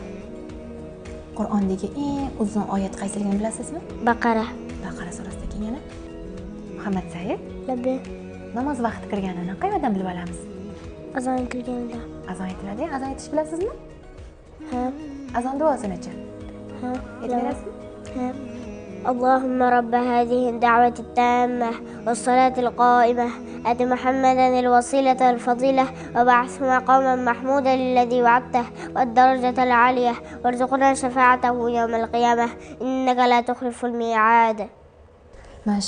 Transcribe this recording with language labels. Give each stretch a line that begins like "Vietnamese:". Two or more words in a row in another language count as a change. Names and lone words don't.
Uzbek: Qur'ondagi eng uzun oyat qaysiligini bilasizmi? Baqara. Baqara surasida kelgan. Muhammad Said, Labbi. namoz vaqti kirganini qayerdan bilib olamiz? Azon kirganda. Azon aytiladi. Azon aytish bilasizmi? Ha. Azon duosini-chi? Ha. Aytaverasizmi? ها.
Arabic: اللهم رب هذه الدعوة التامة والصلاة القائمة آت محمدا الوسيلة والفضيلة وبعثه مقاما محمودا الذي وعدته والدرجة العالية وارزقنا شفاعته يوم القيامة إنك لا تخلف الميعاد.